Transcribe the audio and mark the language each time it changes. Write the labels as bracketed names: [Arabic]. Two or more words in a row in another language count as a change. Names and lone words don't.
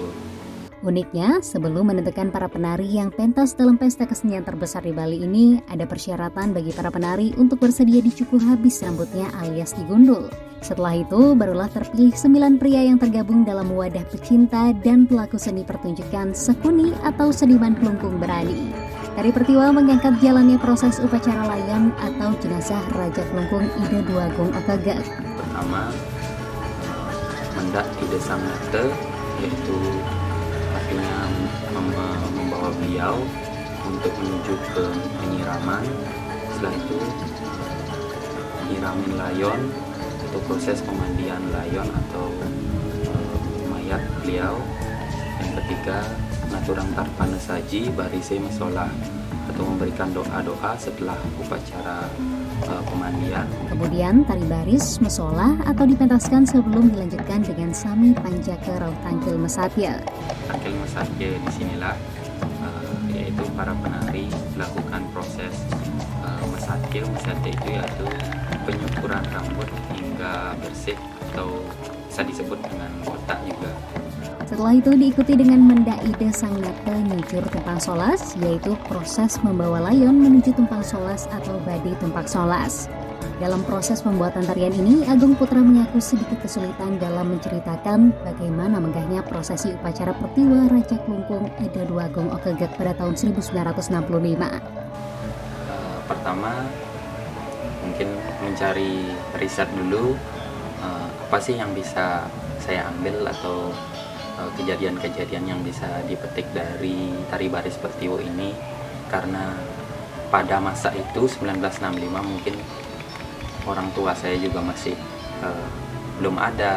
[Indonesian] Uniknya, sebelum menentukan para penari yang pentas dalam pesta kesenian terbesar di Bali ini, ada persyaratan bagi para penari untuk bersedia dicukur habis rambutnya alias digundul. Setelah itu, barulah terpilih 9 pria yang tergabung dalam wadah pecinta dan pelaku seni pertunjukan Sekuni atau Seniman Klungkung Berani. Tari Pertiwa mengangkat jalannya proses upacara layon atau jenazah Raja Klungkung Ide Duagong Okegek. Pertama, [Balinese] mendak Ide Sang Nate, [Indonesian] yaitu artinya membawa beliau untuk menuju ke penyiraman. Setelah itu [Balinese] nyiramin layon, [Indonesian] itu proses pemandian layon atau mayat beliau. Yang ketiga, [Balinese] ngaturang tarpana saji barise mesola [Indonesian] atau memberikan doa-doa setelah upacara pemandian. Kemudian tari baris mesola atau dipentaskan sebelum dilanjutkan dengan [Balinese] sami panjake raut tangkil mesatya. [Indonesian] Tangkil mesatya disinilah yaitu para penari melakukan proses mesatya. Mesatya itu yaitu penyukuran rambut hingga bersih atau bisa disebut dengan botak juga. Setelah itu diikuti dengan [Balinese] mendak Ide Sang Nate nyucur tumpang solas, [Indonesian] yaitu proses membawa layon menuju tumpang solas atau badi tumpak solas. Dalam proses pembuatan tarian ini, Agung Putra mengaku sedikit kesulitan dalam menceritakan bagaimana menggahnya prosesi upacara Pertiwa Raja Klungkung Ide Duagong Okegek pada tahun 1965. Pertama, mungkin mencari riset dulu apa sih yang bisa saya ambil atau kejadian-kejadian yang bisa dipetik dari tari baris Pertiwa ini, karena pada masa itu 1965 mungkin orang tua saya juga masih belum ada.